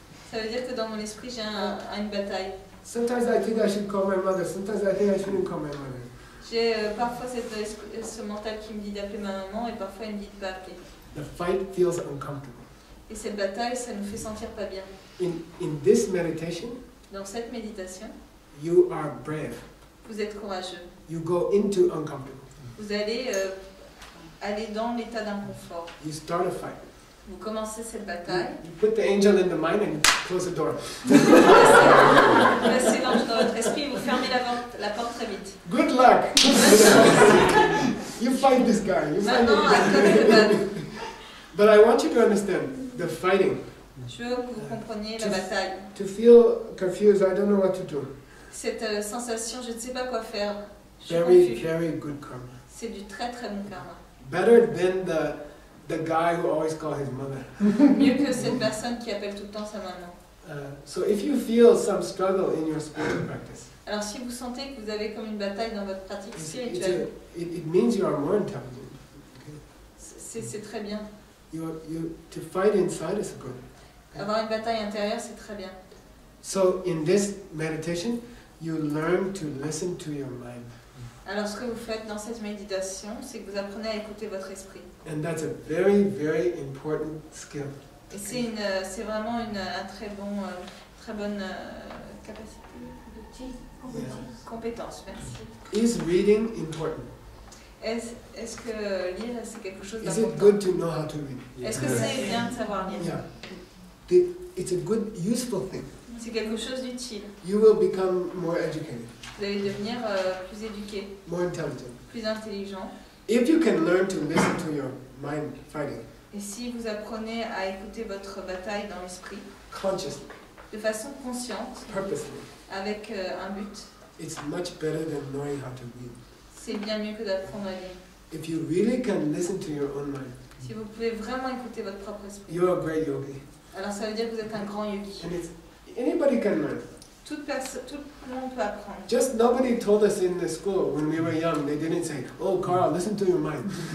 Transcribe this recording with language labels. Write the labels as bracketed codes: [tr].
[fr] Ça veut dire que dans mon esprit, j'ai une bataille. [en] Sometimes I think I should call my mother, sometimes I think I shouldn't call my mother. [fr] J'ai parfois ce mental qui me dit d'appeler ma maman et parfois il me dit de ne pas appeler. [en] The fight feels uncomfortable. [fr] Et cette bataille, ça nous fait sentir pas bien. [en] In this meditation, [fr] Dans cette méditation, [en] you are brave. [fr] vous êtes courageux. [en] You go into uncomfortable. [fr] Vous allez aller dans l'état d'inconfort. [en] You start a fight. [fr] Vous commencez cette bataille. [en] You put the angel in the mind and you close the door. [fr] Vous placez l'ange dans votre esprit et vous fermez la porte très vite. [en] Good luck! You fight this guy. You fight [fr] Maintenant, à [en] him. [fr] toi de te battre. [en] But I want you to understand the fighting. [fr] Je veux que vous compreniez la bataille. [en] To feel confused, I don't know what to do. [fr] Cette sensation, je ne sais pas quoi faire. Je suis [en] Very, [fr] confus. [en] very good karma. [fr] C'est du très très bon karma. [en] Better than the guy who always calls his mother. [fr] Mieux que cette personne qui appelle tout le temps sa maman. [en] So if you feel some struggle in your spiritual practice, [fr] Alors si vous sentez que vous avez comme une bataille dans votre pratique [en] it [fr] spirituelle, [en] means you are more intelligent. [fr] c'est très bien. [en] To fight inside is good. [fr] Avoir une bataille intérieure, c'est très bien. [en] So in this meditation, you learn to listen to your mind. [fr] Alors ce que vous faites dans cette méditation, c'est que vous apprenez à écouter votre esprit. [en] And that's a very, very important skill. [fr] Et c'est vraiment un très bonne capacité, compétence. Merci. [en] Is reading important? [fr] Est-ce que lire c'est quelque chose [en] Is it [fr] d'important? [en] good to know how to read? [fr] Est-ce que c'est bien de savoir lire? [en] Yeah. It's a good, useful thing. [fr] C'est quelque chose d'utile. [en] You will become more educated, [fr] Vous allez devenir plus éduqué, [en] more intelligent. [fr] plus intelligent. [en] If you can learn to listen to your mind fighting [fr] Et si vous apprenez à écouter votre bataille dans l'esprit, [en] consciously, [fr] de façon consciente, [en] purposely, [fr] avec un but, [en] it's much better than knowing how to read. [fr] c'est bien mieux que d'apprendre à lire. [en] If you really can listen to your own mind, [fr] Si vous pouvez vraiment écouter votre propre esprit, [en] you're a great yogi. [fr] alors ça veut dire que vous êtes un grand yogi. [en] And anybody can learn. [fr] Tout le monde peut apprendre. [en] Just nobody told us in the school when we were young, they didn't say, oh Carl, listen to your mind.